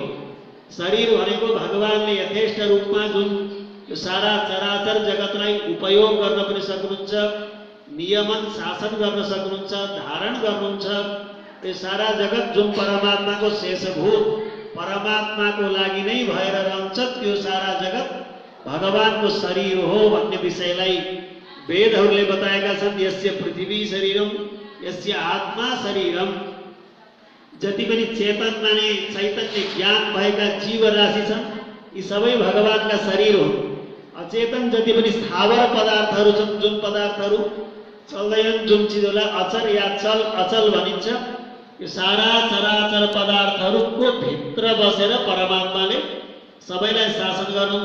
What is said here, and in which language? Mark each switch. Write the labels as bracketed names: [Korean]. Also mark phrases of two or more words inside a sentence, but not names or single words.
[Nepali] शरीर भनेको भगवानले यथेष्ट रूपमा जुन यो सारा चराचर जगतलाई उपयोग गर्न पनि सक्नुहुन्छ, नियमन शासन गर्न सक्नुहुन्छ, धारण गर्नुहुन्छ। यो सारा जगत जुन परमात्माको शेषभूत परमात्माको लागि नै भएर रहन्छ, त्यो सारा जगत भगवानको शरीर हो भन्ने विषयलाई वेदहरूले बताएका छन्। [Sanskrit] यस्य पृथ्वी शरीरम यस्य आत्मा शरीरम। [Nepali] जति पनि चेतन माने चैतन्य ज्ञान भएका जीवराशि छन् यी सबै भगवानका शरीर हुन्। अचेतन जति पनि स्थावर पदार्थहरू छन्, जुन पदार्थहरू चल्दैनन्, जुन चिजहरूलाई अचर या चल अचल भनिन्छ, यो सारा चराचर पदार्थहरूको भित्र बसेर परमात्माले सबैलाई शासन गर्नुहुन्छ।